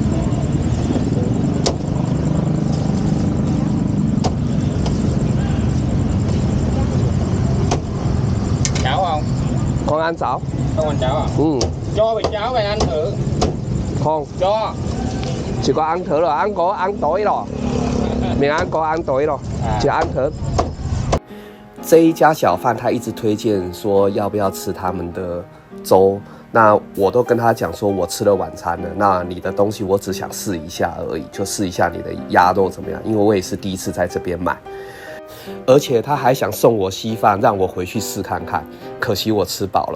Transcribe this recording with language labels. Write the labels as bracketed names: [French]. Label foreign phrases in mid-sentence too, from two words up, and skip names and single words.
[Vietnamese] Cháo không? Con ăn cháo. Không ăn cháo à? Cho bịch cháo về ăn thử. Không. Cho. Chỉ có ăn thử rồi, ăn tối rồi. Mình ăn có ăn tối rồi. Chỉ ăn thử。 [Chinese] 这一家小贩他一直推荐说要不要吃他们的粥，那我都跟他讲说我吃了晚餐了，那你的东西我只想试一下而已，就试一下你的鸭肉怎么样，因为我也是第一次在这边买。而且他还想送我稀饭，让我回去试看看，可惜我吃饱了。